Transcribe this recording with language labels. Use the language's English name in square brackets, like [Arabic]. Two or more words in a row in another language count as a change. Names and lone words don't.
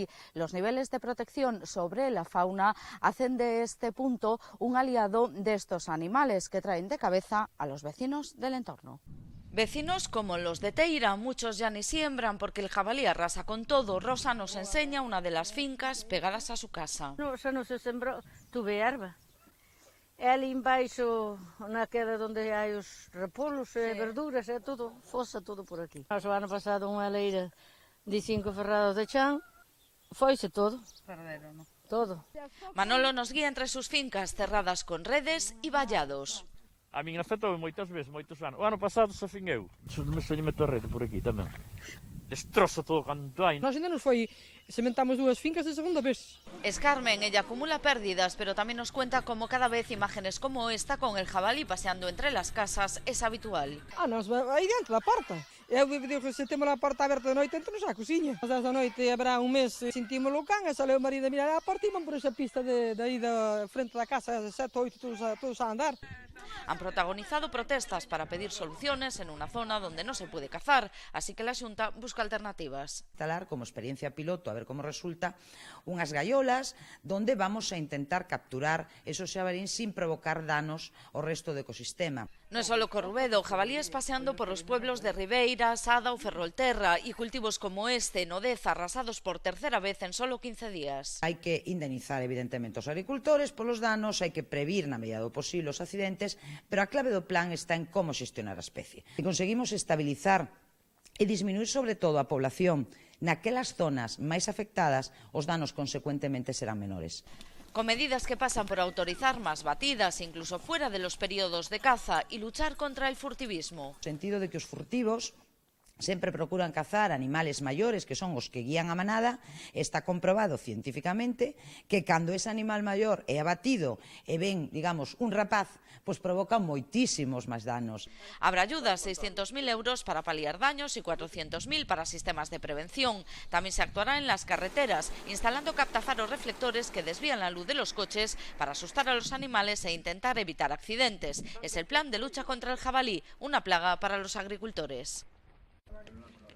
[Spanish] Los niveles de protección sobre la fauna hacen de este punto un aliado de estos animales que traen de cabeza a los vecinos del entorno. Vecinos como los de Teira, muchos ya ni siembran porque el jabalí arrasa con todo. Rosa nos enseña una de las fincas pegadas a su casa. No, [Galician] xa non se sembrou, tuve erva. E ali embaixo, naquela onde hai os repolos e verduras, é todo, fosa todo por aquí. Nós o ano pasado unha leira de 5 ferrados de chan, foise todo. Perderon, ¿no? Todo. [Spanish] Manolo nos guía entre sus fincas cerradas con redes y vallados. [Galician] A min afectou moitas veces, moitos anos. O ano pasado se fin eu. Me soñe meto a rede por aquí tamén. Destroza todo canto hai. Nós ainda nos foi, sementamos dúas fincas de segunda vez. [Spanish] Es Carmen, ella acumula pérdidas, pero también nos cuenta cómo cada vez imágenes como esta con el jabalí paseando entre las casas es habitual. [Galician] Nós aí dentro da porta. Eu digo que se temos a porta aberta de noite, entramos á cociña. Mas esta noite habrá un mes, sentimos o can, e sale o marido a mirar a porta e van por esa pista de aí da frente da casa, 7 ou 8, todos a andar. [Spanish] Han protagonizado protestas para pedir soluciones en una zona donde no se puede cazar, así que la Xunta busca alternativas. Instalar como experiencia piloto, a ver cómo resulta, [Galician] unhas gaiolas [Spanish] donde vamos a intentar capturar esos xabarín sin provocar [Galician] danos ao resto do ecosistema. [Spanish] No es solo Corrubedo, jabalíes paseando por los pueblos de Ribeira, Sada o Ferrolterra y cultivos como este en Odeza arrasados por tercera vez en solo 15 días. [Galician] Hai que indemnizar evidentemente os agricultores polos danos, hai que previr na medida do posible os accidentes, pero a clave do plan está en como xestionar a especie. Se conseguimos estabilizar e disminuir sobre todo a población naquelas zonas máis afectadas, os danos consecuentemente serán menores. [Spanish] Con medidas que pasan por autorizar más batidas, incluso fuera de los periodos de caza, y luchar contra el furtivismo. [Galician] No sentido de que os furtivos sempre procuran cazar animales maiores, que son os que guían a manada. Está comprobado científicamente que cando ese animal maior é abatido e ven, digamos, un rapaz, pois provoca moitísimos máis danos. [Spanish] Habrá ayudas, 600.000 euros para paliar daños y 400.000 para sistemas de prevención. También se actuará en las carreteras, instalando captafaros reflectores que desvían la luz de los coches para asustar a los animales e intentar evitar accidentes. Es el plan de lucha contra el jabalí, una plaga para los agricultores.